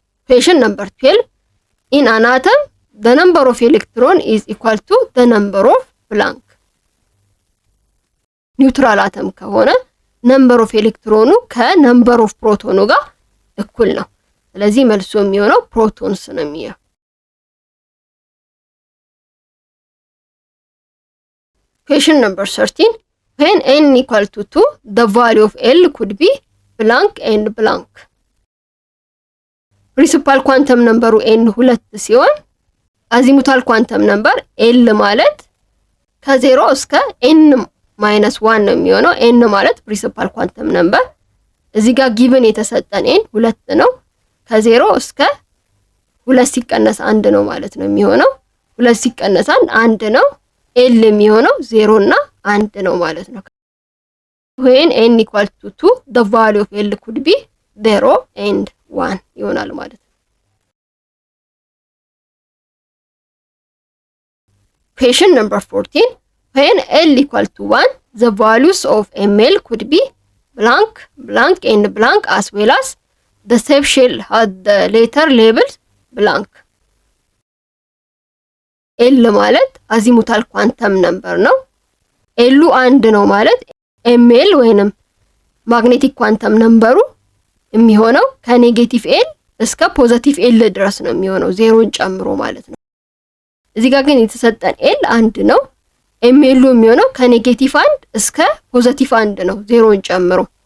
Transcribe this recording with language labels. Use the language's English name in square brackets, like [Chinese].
[English] ኩዌስችን ነምበር 12 ኢን አን አተም ዘ ነምበር ኦፍ ኤሌክትሮን ኢዝ ኢኳል ቱ ዘ ነምበር ኦፍ ብላንክ። [Amharic] ኒውትራል አተም ከሆነ ነምበር ኦፍ ኤሌክትሮኑ ከነምበር ኦፍ ፕሮቶኑ ጋር እኩል ነው። ስለዚህ መልሱ የሚሆነው ፕሮቶንስ ነው የሚሆነው። [English] ኩዌስችን ነምበር 13 when n equal to 2 the value of L could be blank and blank. [Amharic] ፕሪንሲፓል ኳንተም ነምበሩ n 2 ሲሆን አዚሙታል ኳንተም ነምበር L ማለት ከ0 እስከ n -1 ነው የሚሆነው። n ማለት ፕሪንሲፓል ኳንተም ነምበር እዚህ ጋር ጊቭን የተሰጠን n 2 ነው። ከ0 እስከ 2 ሲቀነስ 1 ነው ማለት ነው የሚሆነው። 2 ሲቀነስ 1 ነው። L የሚሆነው 0 እና 1 ነው ማለት ነው። [English] when n equal to 2 the value of L could be 0 and 1 [Amharic] ይሆናል ማለት ነው። [English] Question number 14 when L equal to 1 the values of ml could be blank blank and blank as well as the subshell had the later labels blank. [Amharic] ኤል ማለት አዚሙታል ኳንተም ነምበር ነው። ኤሉ 1 ነው ማለት ኤምኤል ወይንም ማግኔቲክ ኳንተም ነምበሩ የሚሆነው ከኔጌቲቭ ኤል እስከ ፖዚቲቭ ኤል ድረስ ነው የሚሆነው ዜሮን ጨምሮ ማለት ነው። እዚህ ጋር ግን የተሰጠን ኤል 1 ነው። ኤምኤሉ የሚሆነው ከኔጌቲቭ 1 እስከ ፖዚቲቭ 1 ነው ዜሮን ጨምሮ።